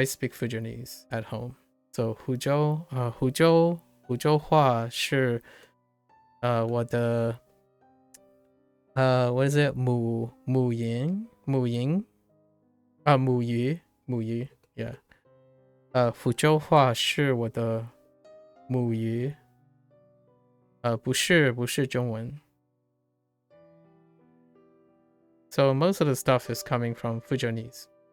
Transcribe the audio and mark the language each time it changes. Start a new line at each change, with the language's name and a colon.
English: I speak Fujianese at home. So
Chinese: 湖州话是我的
English: what is it 母语 yeah.
Chinese: 福州话是我的母语，不是中文。
English: So most of the stuff is coming from Fujianese.